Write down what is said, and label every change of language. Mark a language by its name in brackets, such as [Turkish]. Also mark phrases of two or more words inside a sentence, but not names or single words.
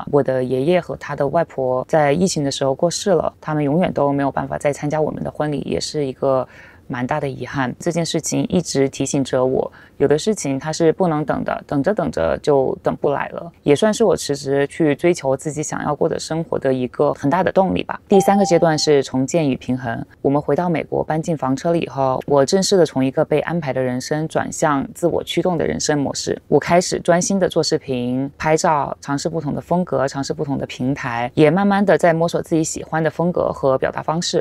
[Chinese] 我的爺爺和他的外婆在疫情的時候過世了，他們永遠都沒有辦法再參加我們的婚禮，也是一個蠻大的遺憾。這件事情一直提醒着我，有的事情它是不能等的，等着等着就等不来了，也算是我辞职去追求自己想要过的生活的一個很大的動力吧。第3 個階段是重建與平衡。我們回到美國，搬進房車了以後，我正式的從一個被安排的人生轉向自我驅動的人生模式。我開始專心的做視頻、拍照，嘗試不同的風格，嘗試不同的平台，也慢慢的在摸索自己喜歡的風格和表達方式。